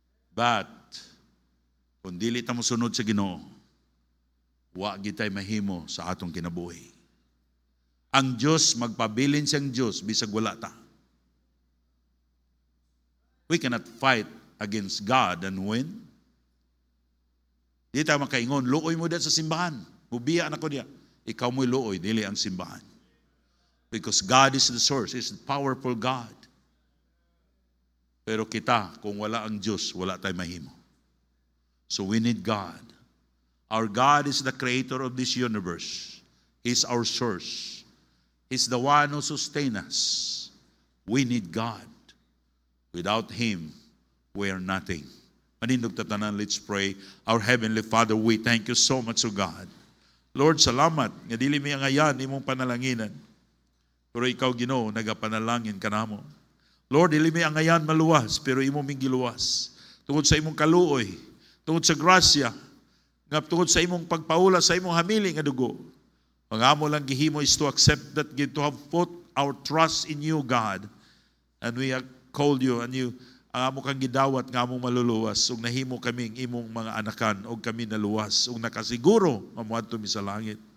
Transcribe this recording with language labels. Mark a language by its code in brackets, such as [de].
[en] But, [ceb] kung dili ta mo sunod sa Ginoo, wa gitay mahimo sa atong kinabuhi. Ang Diyos, magpabilin siyang Diyos, bisag wala ta. [en] We cannot fight against God and win. [ceb] Di tayo makaingon, luoy mo dyan sa simbahan. Bubiya na ko diya. Ikaw mo'y luoy, dili ang simbahan. [en] Because God is the source. He's the powerful God. [ceb] Pero kita, kung wala ang Diyos, wala tayong mahimo. [en] So we need God. Our God is the creator of this universe. He's our source. He's the one who sustains us. We need God. Without Him, we are nothing. [ceb] Manindog tatanan, [en] let's pray. Our Heavenly Father, we thank you so much, O God. [ceb] Lord, salamat nga dili mi angayan imong panalanginan. Pero ikaw Ginoo nagapanalangin kanamo. Lord, dili mi angayan maluwas pero imo ming giluwas. Tungod sa imong kaluoy, tungod sa grasya, nga tungod sa imong pagpaula sa imong hamili nga dugo. Pangamo lang gihimo [en] is to accept that, to have put our trust in you, God. And we have called you and you [ceb] ang amo kang gidawat nga among maluluwas ug nahimo kaming imong mga anakan ug kami naluwas ug nakasiguro mamuadto mi sa langit.